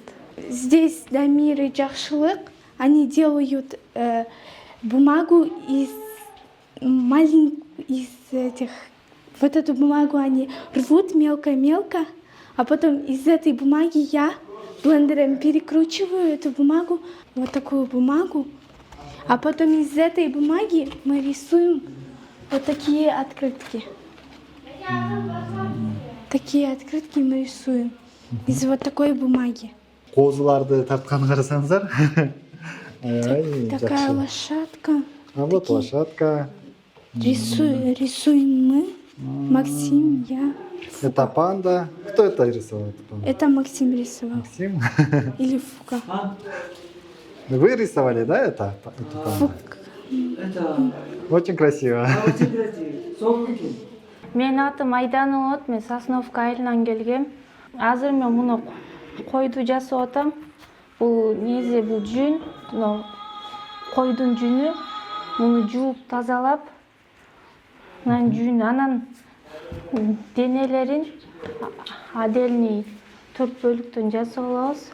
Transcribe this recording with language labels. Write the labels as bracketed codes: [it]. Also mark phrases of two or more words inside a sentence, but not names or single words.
[ru] Здесь Дамир и Джахшилык, они делают бумагу из этих, вот эту бумагу они рвут мелко-мелко, а потом из этой бумаги я блендером перекручиваю эту бумагу, вот такую бумагу, а потом из этой бумаги мы рисуем вот такие открытки. Такие открытки мы рисуем из вот такой бумаги. [ky] Козуларды тартканын карасаңыздар. [ru] Такая лошадка. А вот лошадка. Рисуем мы. Максим, я. Это панда. Кто это рисовал? Это Максим рисовал. Максим. Или Фука. Вы рисовали, да, это? Очень красиво. [ky] Мен атым Айдана болот, мен Сосновка айылынан келгем. Азыр мен муну койду жасап атам. Бул незе бул жүн, койдун жүнү. Муну жууп тазалап, анан денелерин отдельный 4 бөлүктөн жасап алабыз.